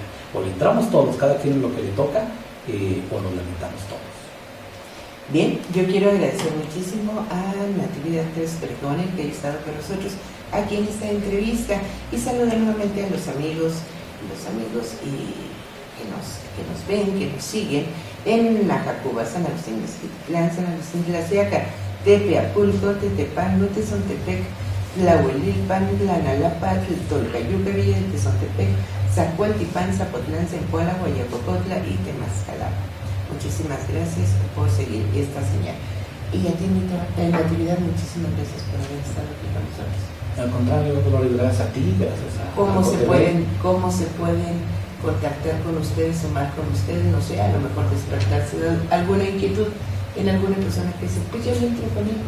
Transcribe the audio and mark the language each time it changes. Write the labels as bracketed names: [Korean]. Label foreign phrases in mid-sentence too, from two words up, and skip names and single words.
[Spanish] O le entramos todos, cada quien en lo que le toca, o nos lamentamos todos. Bien, yo quiero agradecer muchísimo a Natividad Castrejón que ha estado con nosotros aquí en esta entrevista y saludar nuevamente a los amigos que nos ven, que nos siguen en Najacuba, San Agustín Mezquitlán, San Agustín Tlaxiaca, Tepe, Apulco, Tetepango, Tezontepec, Tlahuelilpan, Tlanalapa, Tolcayuca, Villa de Tezontepec, Zacualtipán, Zapotlán, Zempoala, Guayacocotla y Temascalapa. Muchísimas gracias por seguir esta señal. Y a ti, Natividad, muchísimas gracias por haber estado aquí con nosotros. Al contrario, Dolores, gracias a ti, gracias a ¿Cómo se pueden contactar con ustedes, sumar con ustedes? No sé, a lo mejor despertarse de alguna inquietud en alguna persona que dice, pues yo le entro con él.